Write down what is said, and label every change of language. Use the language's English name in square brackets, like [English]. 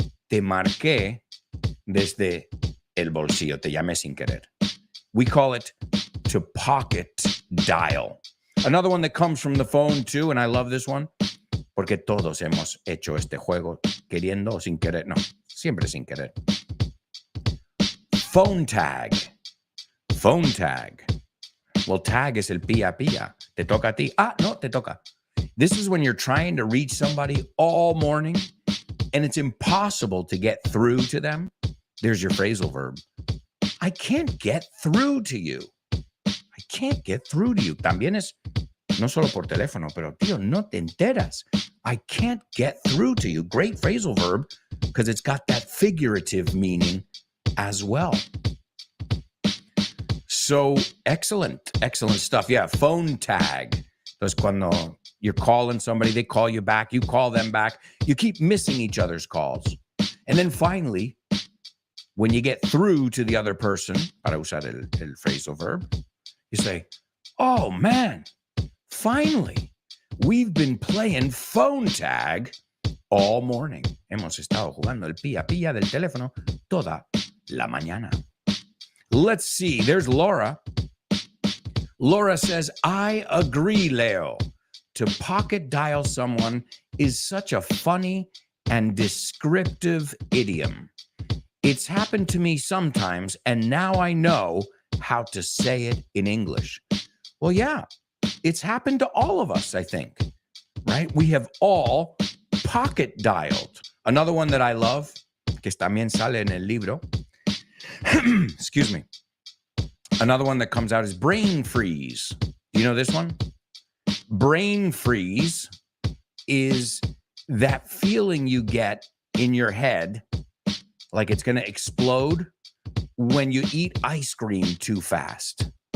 [Spanish] Te marqué desde el bolsillo. Te llamé sin querer. [English] We call it to pocket dial. Another one that comes from the phone too, and I love this one, [Spanish] porque todos hemos hecho este juego queriendo o sin querer. No, siempre sin querer. [English] Phone tag. Phone tag. Well, [Spanish] tag es el pía pía. Te toca a ti. Ah, no, te toca. [English] This is when you're trying to reach somebody all morning and it's impossible to get through to them. There's your phrasal verb. I can't get through to you. I can't get through to you. [Spanish] También es no solo por teléfono, pero tío, no te enteras. [English] I can't get through to you. Great phrasal verb because it's got that figurative meaning as well. So excellent stuff. Yeah, phone tag. [Spanish] Entonces cuando [English] you're calling somebody, they call you back, you call them back. You keep missing each other's calls. And then finally, when you get through to the other person, [Spanish] para usar el [English] phrasal verb, you say, oh man, finally, we've been playing phone tag all morning. [Spanish] Hemos estado jugando el pía pía del teléfono toda la mañana. [English] Let's see. There's Laura. Laura says, I agree, Leo. To pocket dial someone is such a funny and descriptive idiom. It's happened to me sometimes, and now I know how to say it in English. Well, yeah, it's happened to all of us, I think, right? We have all pocket dialed. Another one that I love, [Spanish] que también sale en el libro, [English] excuse me. Another one that comes out is brain freeze. Do you know this one? Brain freeze is that feeling you get in your head like it's going to explode when you eat ice cream too fast.